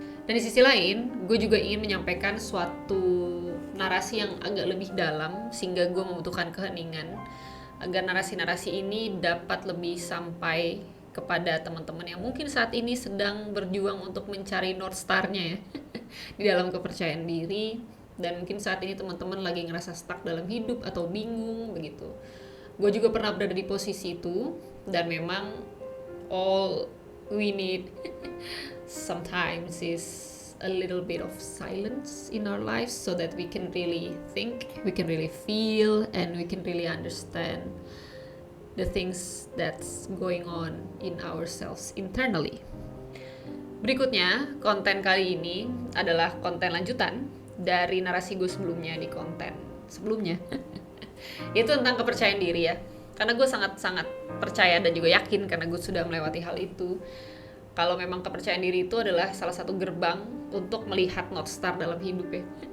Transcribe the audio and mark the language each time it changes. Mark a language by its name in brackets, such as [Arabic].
[Indonesian] Dan di sisi lain, gue juga ingin menyampaikan suatu narasi yang agak lebih dalam, sehingga gue membutuhkan keheningan agar narasi-narasi ini dapat lebih sampai kepada teman-teman yang mungkin saat ini sedang berjuang untuk mencari North Star-nya ya di dalam kepercayaan diri, dan mungkin saat ini teman-teman lagi ngerasa stuck dalam hidup atau bingung begitu. Gue juga pernah berada di posisi itu, dan memang [English] all we need sometimes is a little bit of silence in our lives so that we can really think, we can really feel, and we can really understand the things that's going on in ourselves internally. [Indonesian] Berikutnya, konten kali ini adalah konten lanjutan dari narasi gue sebelumnya di konten sebelumnya. Itu tentang kepercayaan diri ya. Karena gue sangat-sangat percaya dan juga yakin karena gue sudah melewati hal itu, kalau memang kepercayaan diri itu adalah salah satu gerbang untuk melihat North Star dalam hidup ya.